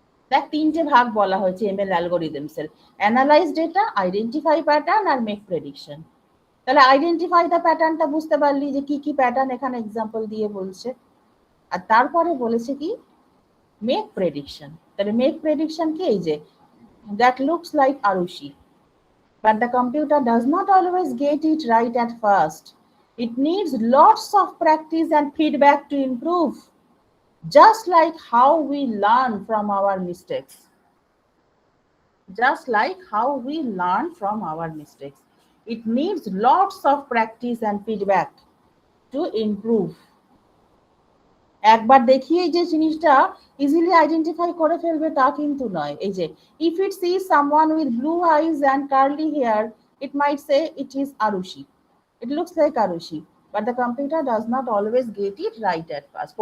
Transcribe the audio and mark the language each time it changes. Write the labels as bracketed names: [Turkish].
[Bangla] দেখ তিনটে ভাগ বলা হয়েছে এমএল অ্যালগোরিদমস এর, [English] Analyse data, identify pattern আর make prediction. [Bangla] তাহলে আইডেন্টিফাই দ্য প্যাটার্নটা বুঝতে পারলি যে কি কি প্যাটার্ন এখানে এক্সাম্পল দিয়ে বলছে, আর তারপরে বলেছে কি মেক প্রেডিকশন। তাহলে মেক প্রেডিকশন কি, এই যে [English] That looks like Arushi, but the computer does not always get it right at first. It needs lots of practice and feedback to improve, just like how we learn from our mistakes. Just like how we learn from our mistakes. It needs lots of practice and feedback to improve. [Bangla] একবার দেখিয়ে যে জিনিসটা easily identify করে ফেলবে তা কিন্তু নয়। এই যে [English] If it sees someone with blue eyes and curly hair, it might say it is Arushi, it looks like Arushi, but the computer does not always get it right at first.